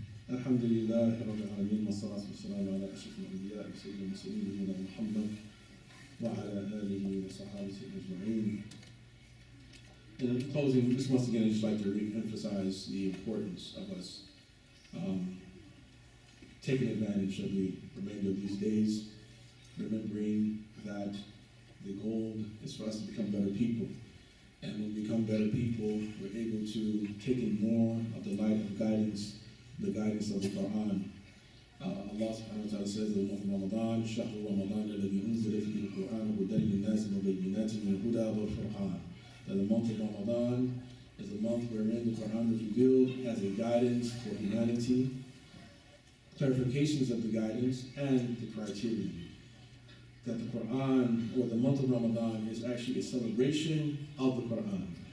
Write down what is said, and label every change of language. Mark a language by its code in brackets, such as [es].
[ar] الحمد لله رب العالمين والصلاة والسلام على أشرف الأنبياء وسيد المرسلين نبينا محمد وعلى آله وصحابته أجمعين. [en] In closing, just once again, I'd just like to re-emphasize the importance of us taking advantage of the remainder of these days, remembering that the goal is for us to become better people. And when we become better people, we're able to take in more of the light of guidance, the guidance of the Quran. [ar] Allah subhanahu wa ta'ala [en] says in the month of Ramadan, [ar] شهر رمضان الذي أنزل فيه القرآن هدى للناس وبينات من الهدى والفرقان. [en] That the month of Ramadan is the month wherein the Quran is revealed as a guidance for humanity, clarifications of the guidance, and the criterion. That the Quran, or the month of Ramadan, is actually a celebration of the Quran.